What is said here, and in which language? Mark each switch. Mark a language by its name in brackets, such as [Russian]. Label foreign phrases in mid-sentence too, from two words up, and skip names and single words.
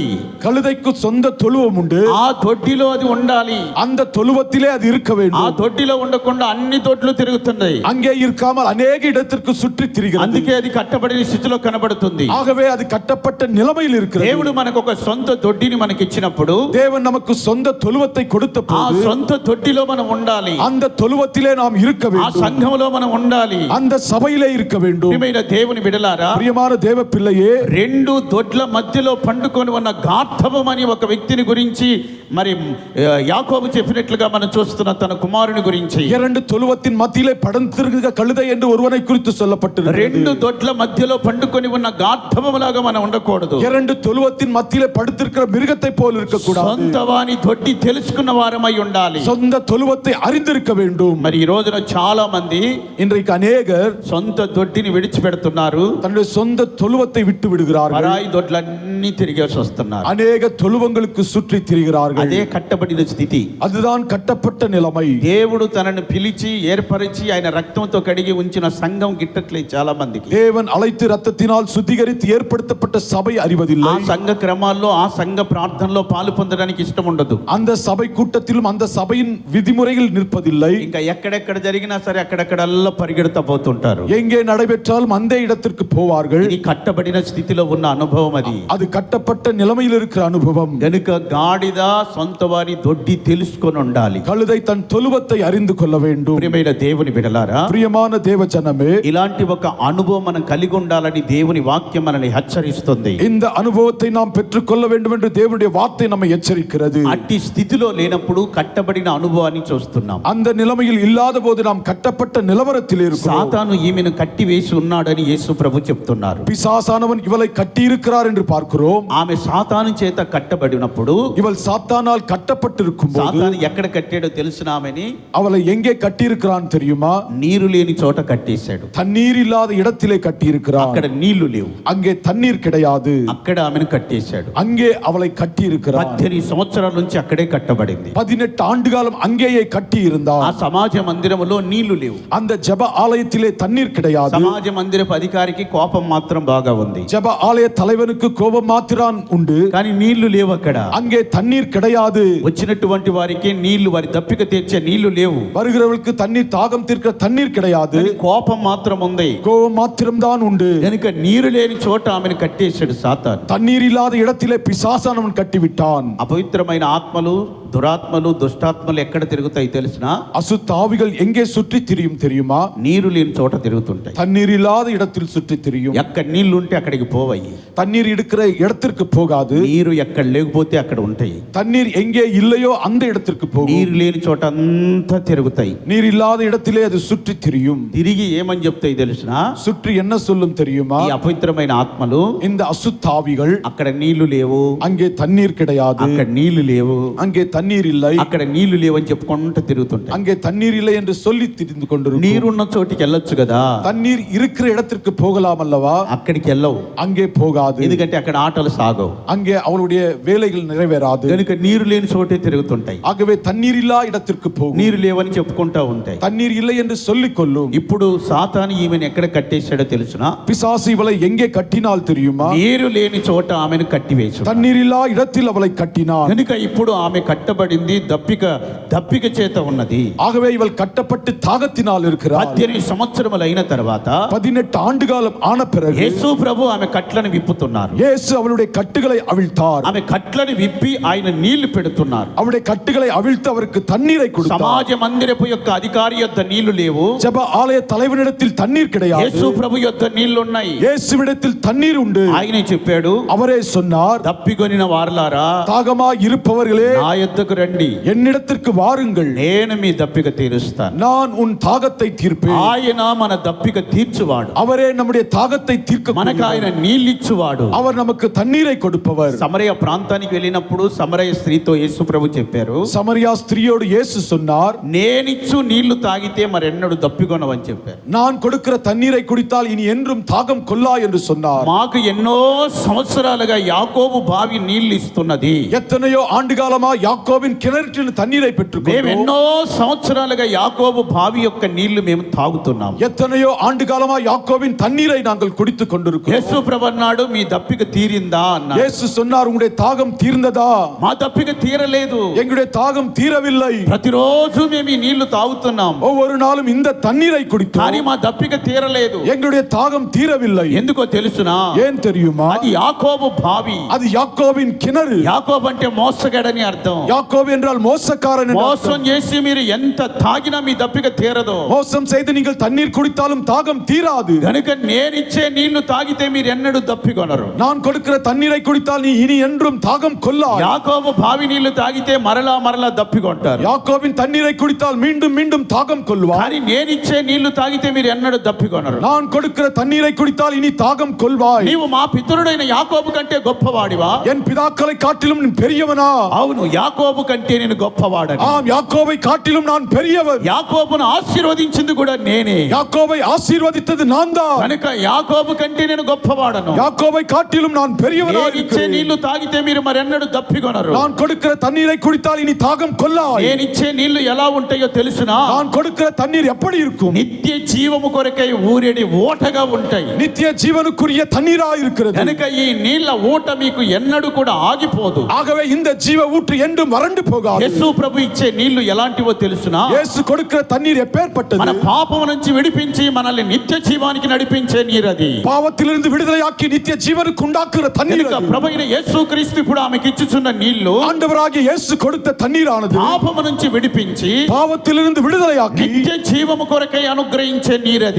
[Tamil] கழுதைக்கு சொந்த தொழுவம் உண்டு. [Telugu] ఆ దొడ్డిలో అది ఉండాలి. [Tamil] அந்த தொழுவத்திலே அது இருக்க [Telugu] ఆ [Tamil] வேண்டும். [Telugu] దొడ్డిలో ఉండకుండా అన్ని దొడ్లు తిరుగుతున్నాయి. [Tamil] அங்கே இருக்காமல் அநேக இடத்திற்கு சுற்றி திரிகிறது. [Telugu] అందుకే అది కట్టబడిన స్థితిలో కనబడుతుంది. [Tamil] ஆகவே அது கட்டப்பட்ட நிலைமையில் இருக்கிறது. [Telugu] దేవుడు మనకు ఒక సొంత దొడ్డిని మనకి ఇచ్చినప్పుడు, [Tamil] தேவன் நமக்கு சொந்த தொழுவத்தை கொடுத்த [Telugu] ఆ [Tamil] போது [Telugu] సొంత దొడ్డిలో మనం ఉండాలి. [Tamil] அந்த தொழுவத்திலே நாம் இருக்க [Telugu] ఆ [Tamil] வேண்டும். [Telugu] సంఘములో మనం ఉండాలి. [Tamil] அந்த సభையிலே இருக்க வேண்டும். [Telugu] ప్రియమైన దేవుని బిడ్డలారా, [Tamil] பிரியமான தேவ பிள்ளையே, [Telugu] రెండు దొడ్ల మధ్యలో పండుకొని ఉన్న గార్ధవం అని ఒక వ్యక్తిని గురించి మరి యాకోబు చెప్పినట్లుగా మనం చూస్తున్న తన కుమారుని గురించి, [Tamil] இரண்டு தொழுவத்தின் மத்தியிலே படுத்திருக்கிற கழுதை என்று ஒருவனை குறித்து சொல்லப்பட்டிருக்கிறது. [Telugu] రెండు దొడ్ల మధ్యలో పండుకొని ఉన్న గార్ధవములాగా మనం ఉండకూడదు. [Tamil] இரண்டு தொழுவத்தின் மத்தியிலே படுத்திருக்கிற மிருகத்தை போல் இருக்கக்கூடாது. [Telugu] సొంత వాని దొడ్డి తెలుసుకున్న వారమై ఉండాలి. [Tamil] சொந்த தொழுவத்தை அறிந்திருக்க வேண்டும். [Telugu] మరి ఈ రోజున చాలా మంది [Tamil] இன்றைக்கு அநேகர் [Telugu] సొంత దొడ్డిని విడిచిపెడుతున్నారు, [Tamil] தன்னுடைய சொந்த தொழுவத்தை விட்டு விடுகிறார்கள். [Telugu] పరాయి దొడ్లన్నీ తిరిగేసి వస్తున్నారు. [Tamil] அநேக தொழுவங்களுக்கு சுற்றி திரிகிறார்கள். [Telugu] అదే కట్టబడిన స్థితి. [Tamil] அதுதான் கட்டப்பட்ட நிலைமை. [Telugu] దేవుడు తనను పిలిచి ఏర్పరిచి ఆయన రక్తంతో కడిగి ఉంచిన సంఘం గిట్టట్లేదు చాలా మందికి. [Tamil] தேவன் அழைத்து ரத்தத்தினால் சுத்திகரித்து ஏற்படுத்தப்பட்ட சபை அறிவதில்லை. [Telugu] ఆ సంఘ క్రమాల్లో, ఆ సంఘ ప్రార్థనలో పాలు పొందడానికి ఇష్టం ఉండదు. [Tamil] அந்த సభை கூட்டத்திலும் அந்த சபையின் விதிமுறைகள் நிற்பதில்லை. [Telugu] ఇంకా ఎక్కడెక్కడ జరిగినా సరే అక్కడెక్కడల్లా పరిగెడతా పోతుంటారు. [Tamil] எங்கே நடைபெற்றாலும் அந்த இடத்திற்கு போவார்கள். [Telugu] ఇది కట్టబడిన స్థితిలో ఉన్న అనుభవం అది. [Tamil] அது கட்டப்பட்ட நிலைமையில் இருக்கிற அனுபவம். [Telugu] గనుక గాడిద సొంత వారి దొడ్డి తెలుసుకొని ఉండాలి. [Tamil] கழுதை தன் தொழுவத்தை அறிந்து கொள்ள வேண்டும். [Telugu] ప్రియమైన దేవుని బిడ్డలారా, [Tamil] பிரியமான தேவ ஜனமே, [Telugu] ఇలాంటి ఒక అనుభవం మనం కలిగి ఉండాలని దేవుని వాక్యం మనల్ని హెచ్చరిస్తుంది. [Tamil] இந்த அனுபவத்தை நாம் பெற்றுக்கொள்ள வேண்டும் என்று தேவனுடைய வார்த்தை நம்மை எச்சரிக்கிறது. [Telugu] అట్టి స్థితిలో లేనప్పుడు కట్టబడిన అనుభవాన్ని చూస్తున్నాం. [Tamil] அந்த நிலைமையில் இல்லாத போது நாம் கட்டப்பட்ட நிலவரத்தில் இருக்கிறோம். [Telugu] సాతాను ఈమెను కట్టి వేసి ఉన్నాడని యేసు ప్రభు చెప్తున్నారు. [Tamil] பிசாசானவன் இவளை கட்டி இருக்கிறார் என்று பார்க்கிறோம். [Telugu] ఆమె సాతాను చేత కట్టబడినప్పుడు, [Tamil] இவள் சாத்தானால் கட்டப்பட்டிருக்கும் போது, [Telugu] సాతాను ఎక్కడ కట్టాడో తెలిసిన ఆమెని [Tamil] அவளை எங்கே கட்டியிருக்கிறான் தெரியுமா? [Telugu] నీరు లేని చోట కట్టేశాడు. [Tamil] தண்ணீர் இல்லாத இடத்திலே கட்டியிருக்கிறான். [Telugu] అక్కడ నీళ్లు లేవు, [Tamil] அங்கே தண்ணீர் கிடையாது. [Telugu] అక్కడ ఆమెను కట్టేశాడు. [Tamil] அங்கே அவளை கட்டியிருக்கிறான். [Telugu] 18 సంవత్సరాల నుంచి అక్కడే కట్టబడింది. [Tamil] 18 ஆண்டு காலம் அங்கேயே கட்டி [Telugu] ఆ [Tamil] இருந்தான். [Telugu] సమాజ మందిరములో నీళ్లు లేవు. [Tamil] அந்த ஜெப ஆலயத்திலே தண்ணீர் கிடையாது. [Telugu] సమాజ మందిరపు అధికారికి కోపం మాత్రం బాగా ఉంది, [Tamil] ஜெப ஆலய தலைவனுக்கு கோபம் மாத்திரான் உண்டு. [Telugu] కానీ నీళ్లు లేవు అక్కడ. [Tamil] அங்கே தண்ணீர் கிடையாது. [Telugu] వచ్చినటువంటి వారికి నీళ్లు, వారి దప్పిక తీర్చే నీళ్లు లేవు. [Tamil] வருகிறவர்களுக்கு தண்ணீர் தாகம் தீர்க்கிற தண்ணீர் கிடையாது. [Telugu] కోపం మాత్రం ఉంది. [Tamil] கோபம் மாத்திரம்தான் உண்டு. [Telugu] కనుక నీరు లేని చోట ఆమెను కట్టేశాడు సాతాను. [Tamil] தண்ணீர் இல்லாத இடத்திலே பிசாசானவன் கட்டிவிட்டான். [Telugu] అపవిత్రమైన ఆత్మలు, దురాత్మలు దుష్టాత్మలు ఎక్కడ తిరుగుతాయి తెలిసిన? [Tamil] அசுத்த ஆவிகள் எங்கே சுற்றி திரியும் தெரியுமா? [Telugu] నీరు లేని చోట తిరుగుతుంటాయి. [Tamil] தண்ணீர் இல்லாத இடத்தில் சுற்றி திரியும். [Telugu] ఎక్కడ నీళ్లు ఉంటే అక్కడికి పోవయి. [Tamil] தண்ணீர் இருக்கிற இடத்திற்கு போகாது. [Telugu] నీరు ఎక్కడ లేకపోతే అక్కడ ఉంటాయి. [Tamil] தண்ணீர் எங்கே இல்லையோ அந்த இடத்திற்கு போகும். [Telugu] నీరు లేని చోట అంతా తిరుగుతాయి. [Tamil] நீர் இல்லாத இடத்திலே அது சுற்றி திரியும். [Telugu] తిరిగి ఏమని చెప్తాయి తెలిసిన? [Tamil] சுற்றி என்ன சொல்லும் தெரியுமா? [Telugu] ఈ అపవిత్రమైన ఆత్మలు, [Tamil] இந்த அசுத்த ஆவிகள், [Telugu] అక్కడ నీళ్లు లేవు, [Tamil] அங்கே தண்ணீர் கிடையாது, [Telugu] అక్కడ నీళ్లు లేవు, [Tamil] அங்கே தண்ணீர் இல்லை, [Telugu] అక్కడ నీళ్లు లేవని చెప్పుకుంటూ తిరుగుతుంటాయి. [Tamil] அங்கே தண்ணீர் இல்லை என்று சொல்லி திரிந்து கொண்டிருக்கும். [Telugu] నీరున్న చోటికి వెళ్ళొచ్చు కదా, [Tamil] தண்ணீர் இருக்கிற இடத்திற்கு போகலாம் அல்லவா? [Telugu] అక్కడికి వెళ్ళవు. [Tamil] அங்கே போகாது. [Telugu] ఎందుకంటే అక్కడ ఆటలు సాగవు. [Tamil] அங்கே அவளுடைய வேலைகள் நிறைவேறாது. [Telugu] కనుక నీరు లేని చోటే తిరుగుతుంటాయి. [Tamil] ஆகவே தண்ணீர் இல்லா இடத்திற்கு போகும். [Telugu] నీరు లేవని చెప్పుకుంటా ఉంటాయి. [Tamil] தண்ணீர் இல்லை என்று சொல்லிக் கொள்ளும். [Telugu] ఇప్పుడు సాతాను ఈమెను ఎక్కడ కట్టేశాడో తెలుసునా? [Tamil] பிசாசு இவளை எங்கே கட்டினால் தெரியுமா? [Telugu] నీరు లేని చోట ఆమెను కట్టివేశాడు. [Tamil] தண்ணீர் இல்லா இடத்தில் அவளை கட்டினான். [Telugu] కనుక ఇప్పుడు ఆమె కట్టబడింది దప్పిక చేత ఉన్నది. [Tamil] ஆகவே இவள் கட்டப்பட்டு தாகத்தினால் இருக்கிறாள். [Telugu] 18 సంవత్సరములు అయిన తర్వాత [Tamil] 18 ஆண்டு காலம் ஆன பிறகு [Telugu] యేసు ప్రభు ఆమె కట్లను విప్పుతున్నారు. [Tamil] இயேசு அவளுடைய கட்டுகளை அவிழ்த்தார். [Telugu] ఆమె కట్లను విప్పి ఆయన నీళ్లు పెడుతున్నారు. [Tamil] அவருடைய கட்டுகளை அவிழ்த்து அவருக்கு தண்ணீரை கொடுத்தார். [Telugu] సమాజ మందిరపు యొక్క అధికారి యొద్ద నీళ్లు లేవు. [Tamil] ஜெப ஆலய தலைவனிடத்தில் தண்ணீர் கிடையாது. [Telugu] యేసు ప్రభు యొద్ద నీళ్లు ఉన్నాయి. [Tamil] இயேசுவிடத்தில் தண்ணீர் உண்டு. [Telugu] ఆయనే చెప్పాడు, [Tamil] அவரே சொன்னார், [Telugu] దప్పికొనిన వారలారా [Tamil] தாகமாய் இருப்பவர்களே [Telugu] నా యొద్దకు రండి, [Tamil] என்னிடத்திற்கு வாருங்கள், [Telugu] నేను మీ దప్పిక తీరుస్తాను. [Tamil] நான் உன் தாகத்தை தீர்ப்பேன். [Telugu] ఆయన మన దప్పిక తీర్చువాడు. [Tamil] அவரே நம்முடைய தாகத்தை தீர்க்க [Telugu] మనకు ఆయన నీళ్ళిచ్చువాడు. [Tamil] அவர் நமக்கு தண்ணீரை கொடுப்பவர். [Telugu] సమరయ ప్రాంతానికి వెళ్ళినప్పుడు సమరయ స్త్రీతో యేసు ప్రభు చెప్పారు, [Tamil] சமரியா ஸ்திரியோடு இயேசு சொன்னார், [Telugu] నేనిచ్చు నీళ్లు తాగితే మరెన్నడు దప్పికొనవని చెప్పారు. [Tamil] நான் கொடுக்கிற தண்ணீரை குடித்தால் இனி என்றும் தாகம் கொல்லா என்று சொன்னார். [Telugu] మాకు ఎన్నో సంవత్సరాలుగా యాకోబు బావి నీళ్లు ఇస్తున్నది. [Tamil] எத்தனையோ ஆண்டு காலமா யாக்கோபின் கிணற்றில் தண்ணீரை [Telugu] మేము [Tamil] பெற்றுக்கொண்டோம். [Telugu] ఎన్నో సంవత్సరాలుగా యాకోబు బావి యొక్క నీళ్లు మేము తాగుతున్నాం. [Tamil] எத்தனையோ ஆண்டு காலமா யாக்கோபின் தண்ணீரை நாங்கள் குடித்துக் கொண்டிருக்கிறோம். [Telugu] యేసు ప్రభు అన్నాడు, మీ దప్పిక తీరిందా అన్నాడు. [Tamil] இயேசு சொன்னார், உங்களுடைய தாகம் தீர்ந்ததா? [Telugu] మా దప్పిక తీరలేదు. [Tamil] எங்களுடைய தாகம் தீரவில்லை. [Telugu] ప్రతిరోజు మేము ఈ నీళ్లు తాగుతున్నాం, [Tamil] ஒவ்வொரு நாளும் இந்த தண்ணீரை [Telugu] కానీ [Tamil] குடித்தோம். [Telugu] మా దప్పిక తీరలేదు. [Tamil] எங்களுடைய தாகம் தீரவில்லை. [Telugu] ఎందుకో తెలుసునా? [Tamil] ஏன் தெரியுமா? [Telugu] అది యాకోబు బావి. [Tamil] அது யாக்கோபின் கிணறு. [Telugu] యాకోబు అంటే మోసగాడని అర్థం. [Tamil] யாக்கோபு என்றால் மோசக்காரன் என்று [Telugu] మోసం [Tamil] அர்த்தம். [Telugu] చేసి మీరు ఎంత తాగినా మీ దప్పిక తీరదు. [Tamil] மோசம் செய்து நீங்கள் தண்ணீர் குடித்தாலும் தாகம் தீராது. [Telugu] కనుక నేనిచ్చే నీళ్లు తాగితే మీరు ఎన్నడూ దప్పికొనరు. [Tamil] நான் கொடுக்கிற தண்ணீரை குடித்தால் நீ இனி என்றும் தாகம் கொள்ளாய். [Telugu] యాకోబు బావి నీళ్లు తాగితే మరలా దప్పికొంటారు. [Tamil] யாக்கோபின் தண்ணீரை குடித்தால் மீண்டும் மீண்டும் தாகம் கொள்வாய். [Telugu] కానీ నేనిచ్చే నీళ్లు తాగితే మీరు ఎన్నడూ దప్పికొనరు. [Tamil] நான் கொடுக்கிற தண்ணீரை குடித்தால் இனி தாகம் கொள்வாய். [Telugu] నీవు మా పితరుడైన యాకోబు కంటే గొప్పవాడివా? [Tamil] என் பிதாக்களை காட்டிலும் நீ பெரியவனா? [Telugu] అవును, యాకోబు కంటే నేను గొప్పవాడని. [Tamil] ஆம், யாக்கோபை காட்டிலும் நான் பெரியவன். [Telugu] యాకోబును ఆశీర్వదించింది కూడా నేనే. [Tamil] யாக்கோபை ஆசீர்வதித்தது நான் தான். [Telugu] కనుక యాకోబు కంటే నేను గొప్పవాడను. [Tamil] யாக்கோபை காட்டிலும் நான் பெரியவனா [Telugu] నేనిచ్చే [Tamil] இருக்கிறேன். [Telugu] నీళ్లు తాగితే మీరు మరెన్నడూ దప్పికొనరు. [Tamil] நான் கொடுக்கிற தண்ணீரை குடித்தால் இனி தாகம் கொள்ளாய். [Telugu] నేనిచ్చే నీళ్లు ఎలా ఉంటాయో తెలుసునా? [Tamil] நான் கொடுக்கிற தண்ணீர் எப்படி இருக்கும்? [Telugu] నిత్య జీవము కొరకై ఊరేడి ఓటగా ఉంటాయి. [Tamil] நித்திய ஜீவனுக்குரிய தண்ணீரா இருக்கிறது. [Telugu] కనుక ఈ నీళ్ల ఊట మీకు ఎన్నడూ కూడా ఆగిపోదు. [Tamil] ஆகவே இந்த ஜீவ ஊற்று என்றும் வறண்டு போகாது. [Telugu] యేసు ప్రభు ఇచ్చే నీళ్లు ఎలాంటివో తెలుసునా? [Tamil] இயேசு கொடுக்கிற தண்ணீர் எப்பேற்பட்டது? [Telugu] మన పాపం నుంచి విడిపించి మనల్ని నిత్య జీవానికి నడిపించే నీరది. [Tamil] பாவத்திலிருந்து விடுதலையாக்கி நித்திய ஜீவனுக்கு உண்டாக்குற தண்ணீர் [Telugu] కనుక [Tamil] அது. [Telugu] ప్రభువైన యేసు క్రీస్తు ఇప్పుడు ఆమెకి ఇచ్చుచున్న నీళ్లు [Tamil] ஆண்டவராகிய இயேசு கொடுத்த தண்ணீரானது [Telugu] పాపము నుంచి విడిపించి [Tamil] பாவத்திலிருந்து விடுதலையாக்கி [Telugu] నిత్య జీవము కొరకై అనుగ్రహించే నీరది.